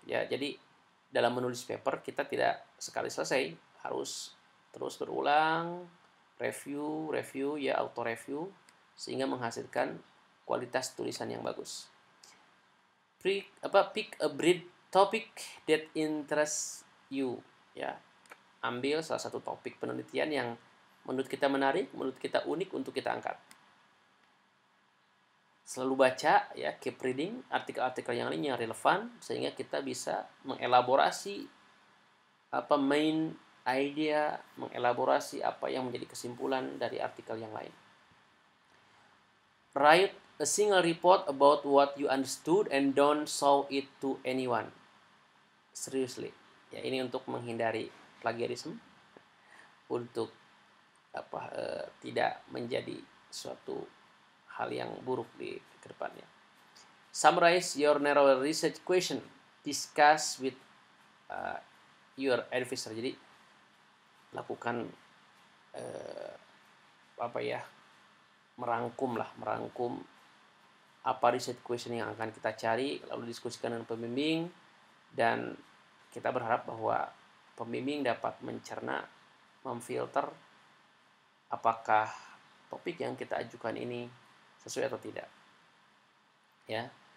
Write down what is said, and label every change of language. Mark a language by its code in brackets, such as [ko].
[id] Ya, jadi dalam menulis paper kita tidak sekali selesai, harus terus berulang, review, ya, auto review sehingga menghasilkan kualitas tulisan yang bagus. [en] Pick a brief topic that interests you, ya. [id] Ambil salah satu topik penelitian yang menurut kita menarik, menurut kita unik untuk kita angkat. Selalu baca, ya, [en] keep reading [id] artikel-artikel yang lain yang relevan sehingga kita bisa mengelaborasi main idea, mengelaborasi apa yang menjadi kesimpulan dari artikel yang lain. [en] Write a single report about what you understood and don't show it to anyone. Seriously. [id] Ya, ini untuk menghindari plagiarisme, untuk tidak menjadi suatu hal yang buruk di kedepannya. [en] Summarize your narrow research question. Discuss with your advisor. [id] Jadi lakukan merangkum apa research question yang akan kita cari, lalu diskusikan dengan pembimbing, dan kita berharap bahwa pembimbing dapat mencerna, memfilter apakah topik yang kita ajukan ini sesuai atau tidak. Ya.